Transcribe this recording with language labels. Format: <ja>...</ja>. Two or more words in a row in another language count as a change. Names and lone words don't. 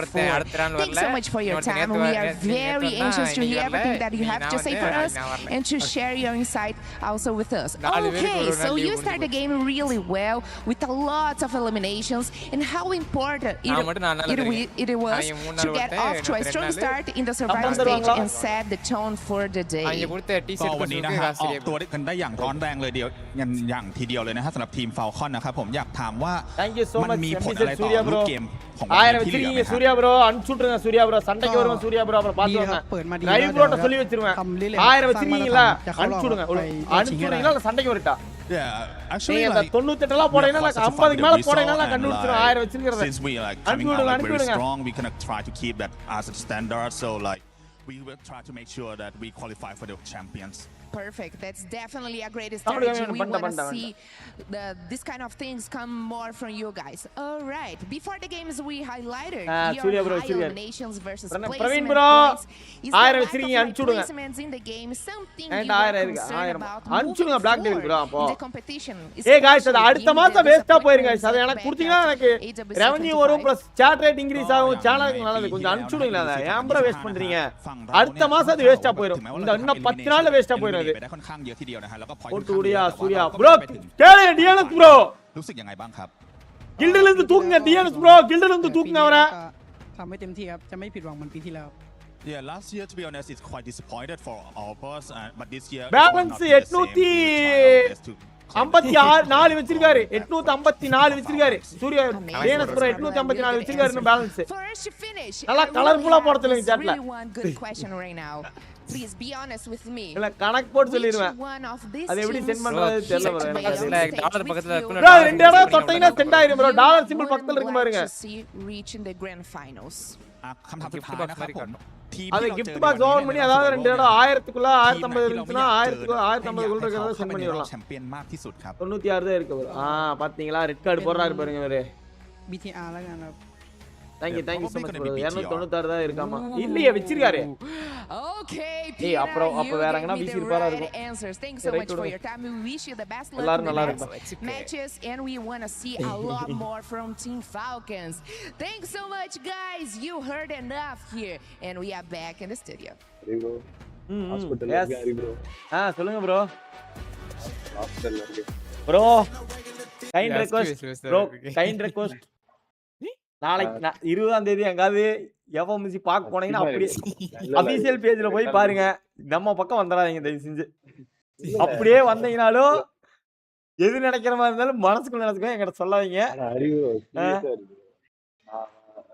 <en>Thanks so much for your time. We are very anxious to hear everything that you have to say for us and to share your insight also with us. Okay, so you start the game really well with a lot of eliminations, and how important it was to get off to a strong start in the survival stage and set the tone for the day.</en> <th>วันนี้นะฮะออกตัวกันได้อย่างร้อนแรงเลยอย่างทีเดียวเลยนะฮะสำหรับทีม Falcon นะครับผมอยากถามว่ามันมีผลอะไรต่อรูปเกมของวันที่เหลือไหมครับ?</th> <ta>சூர்யா bro அனுப்பிச்சுட்ருங்க சூர்யா bro சண்டைக்கு வருவோம் சூர்யா bro அப்புறம் பாத்துவாங்க. லைவ் ப்ரோட்ட சொல்லி வச்சிருவேன். 1000 வச்சிருக்கீங்களா அனுப்பிச்சுடுங்க. அனுப்பிச்சுடுறீங்களா இல்ல சண்டைக்கு வரட்டா?</ta> <en>Yeah, actually,</en> <ta>like 98 எல்லாம் போறீங்கன்னா 50க்கு மேல போறீங்கன்னா நான் கண்டுபிடிச்சிரும் 1000 வச்சிருக்கறது.</ta> <en>Since we like coming out very strong, we gonna try to keep that as a standard. So like we will try to make sure that we qualify for the champions. Perfect. That's definitely a great strategy. We want to see this kind of things come more from you guys. All right. Before the games, we highlighted your high eliminations versus placement points. Is the lack of placements in the game something you are concerned about moving forward in the competition? Hey guys,</en> <ta>அது அடுத்த மாசம் வேஸ்டா போயிருங்க guys. அது எனக்கு கொடுத்தீங்கன்னா எனக்கு ரெவென்யூ வரும்</ta> <en>plus chat rate increase</en> <ta>ஆகும். சேனலுக்கு நல்லது. கொஞ்சம் அனுப்பிச்சுடுங்களா அத. ஏன்</ta> <en>bro waste</en> <ta>பண்றீங்க? அடுத்த மாசம் அது வேஸ்டா போயிடும். இந்த இன்னும் 10 நாள்ல வேஸ்டா போயிடும்.</ta> <th>ได้ค่อนข้างเยอะทีเดียวนะฮะแล้วก็พอยต์</th> <ta>โอ้ சூர்யா bro கேளு டிஎன்எஸ் bro</ta> <th>รู้สึกยังไงบ้างครับ</th> <ta>கில்ட்ல இருந்து தூக்குங்க டிஎன்எஸ் bro கில்ட்ல இருந்து தூக்குங்க அவரை</ta> <th>ทำให้เต็มที่ครับจะไม่ผิดหวังเหมือนปีที่แล้ว</th> <en>Yeah, last year to be honest it's quite disappointed for all of us but this year</en> <ta>balance 854 வச்சிருக்காரு 854 வச்சிருக்காரு சூர்யா டிஎன்எஸ் bro 854 வச்சிருக்காருன்னு பேலன்ஸ் நல்லா கலர்ஃபுல்லா போட சொல்லுங்க சாட்ல</ta> <en>Please be honest with me.</en> <ta>இல்ல கணக்கு போட்டு சொல்லிடுவேன் அது எப்படி சென்ட் பண்றது தெரியல bro எனக்கு டாலர் பக்கத்துல bro ரெண்டு இடம் தொட்டீங்கன்னா சென்ட் ஆயிரும் bro</ta> <en>dollar simple</en> <ta>பக்கத்துல இருக்கு பாருங்க</ta> <en>reach in the grand finals.</en> <th>คำถามสุดท้ายนะครับผม</th> <ta>அது</ta> <en>gift box open</en> <ta>பண்ணி அதாவது ரெண்டு இடம் 1000 குள்ள 1050 இருந்துச்சுனா 1000 குள்ள 1050 குள்ள இருக்கறத சென்ட் பண்ணிடலாம்</ta> <th>แชมเปี้ยนมากที่สุดครับ</th> <ta>96 தான் இருக்கு bro பாத்தீங்களா</ta> <en>red card</en> <ta>போடுறாரு பாருங்க இவரே</ta> <th>BTRแล้วกันครับ</th> <en>Thank you so much bro 296</en> <ta>தான் இருக்காமா இல்லையே வச்சிருக்காரு</ta> <en>Okay</en> <ta>Pina, அப்ப வேற எங்கனா வீசி இருப்பாரா இருக்கும்</ta> <en>Thanks so much for your time. We wish you the best luck in the next matches and we want to see a lot more from Team Falcons. Thanks so much guys. You heard enough here and we are back in the studio. Hospital bro.</en> <ta>சொல்லுங்க bro.</ta> <en>Bro kind request</en> <ta>நாளைக்கு 20ஆம் தேதி எங்காவது எவமிசி பார்க்க போனீங்கன்னா அப்படியே</ta> <en>official page</en> <ta>போய் பாருங்க நம்ம பக்கம் வந்துடாதீங்க தயவு செஞ்சு அப்படியே வந்தீங்கனாலும் எது நினைக்கிற மாதிரி இருந்தாலும் மனசுக்குள்ள நினைச்சுக்கோ என்கிட்ட சொல்லாதீங்க</ta>